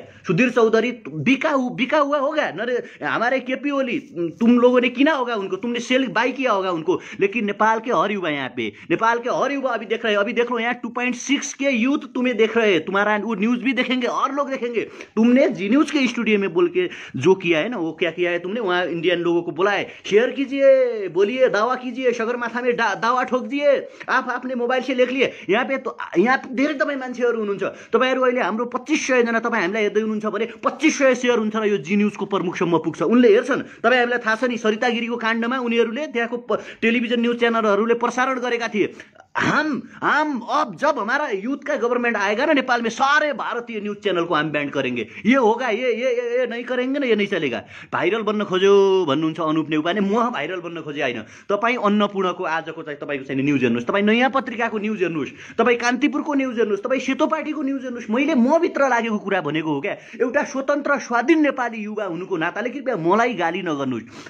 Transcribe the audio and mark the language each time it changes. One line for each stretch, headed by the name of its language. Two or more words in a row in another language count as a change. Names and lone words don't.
Hindi: सुधीर चौधरी बिका हुआ होगा हमारे केपी ओली, तुम लोगों ने किना होगा उनको, तुमने
English: sell by
Hindi: किया होगा उनको, लेकिन नेपाल के हर युवा यहाँ पे, नेपाल के हर युवा अभी देख रहे हैं, अभी देख लो यहाँ 2.6 के यूथ तुम्हें देख रहे हैं, तुम्हारा वो न्यूज भी देखेंगे और लोग देखेंगे। तुमने जी न्यूज के स्टूडियो में बोल के जो किया है ना, वो क्या किया है तुमने? वहां इंडियन लोगों को बुलाए, शेयर कीजिए, बोलिए, दावा कीजिए, सगरमाथा में दावा ठोक दिए, आप अपने मोबाइल से लेख लिए। यहाँ पे तो
Nepali: यहाँ धेरै तपाईँ मान्छेहरू हुनुहुन्छ, तपाईँहरू अहिले हाम्रो 2500 जना तपाईँ हामीलाई हेर्दै हुनुहुन्छ भने 2500 सेयर हुन्छ र यो जी न्यूजको प्रमुखसम्म पुग्छ, उनले हेर्छन्। तपाईँहरूलाई थाहा छ नि सरिता गिरीको काण्डमा उनीहरूले त्यहाँको
English: television news
Nepali: चैनलहरूले प्रसारण गरेका थिए,
Hindi: हम अब जब हमारा यूथ का गवर्नमेंट आएगा ना नेपाल में, सारे भारतीय
English: news channel
Hindi: को हम बैन करेंगे। ये होगा, ये नहीं करेंगे ना, ये नहीं चलेगा।
Nepali: भाइरल बन्न खोज्यो भन्नुहुन्छ अनुप नेउपाने, म भाइरल बन्न खोजे होइन। तपाईँ अन्नपूर्णको आजको चाहिँ तपाईँको चाहिँ न्युज हेर्नुहोस्, तपाईँ नयाँ पत्रिकाको न्युज हेर्नुहोस्, तपाईँ कान्तिपुरको न्युज हेर्नुहोस्, तपाईँ सेतो पार्टीको न्युज हेर्नुहोस्। मैले म भित्र लागेको कुरा भनेको हो क्या, एउटा स्वतन्त्र स्वाधीन नेपाली युवा हुनुको नाताले कृपया मलाई गाली नगर्नुहोस्।